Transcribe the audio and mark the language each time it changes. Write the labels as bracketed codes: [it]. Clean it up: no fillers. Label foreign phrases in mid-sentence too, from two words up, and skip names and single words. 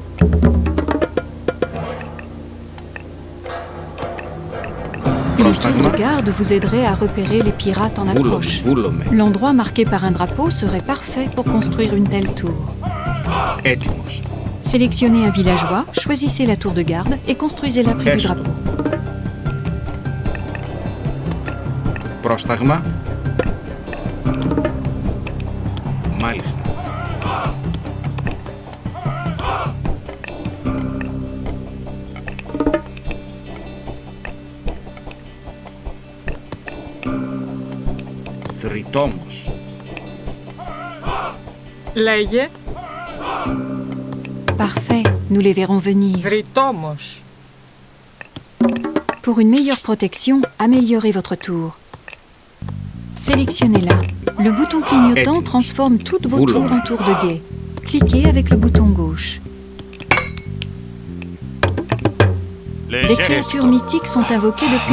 [fr] Cliquez sur garde vous aiderait à repérer les pirates en approche. [el] Βούλομαι. [fr] L'endroit marqué par un drapeau serait parfait pour construire une telle tour. [el] Έτοιμος. [fr] Sélectionnez un villageois, choisissez la tour de garde et construisez-la près du [el] Έστω. [fr] drapeau. [el] Πρόσταγμα. Μάλιστα. Θρητόμος. Λέγε [fr] Parfait, nous les verrons venir. [el] Βρυτόμος. [fr] Pour une meilleure protection, améliorez votre tour. Sélectionnez-la. Le bouton clignotant [el] Étimus. [fr] transforme toutes vos Voulons. tours en tours de guet. Cliquez avec le bouton gauche. Des créatures mythiques sont invoquées depuis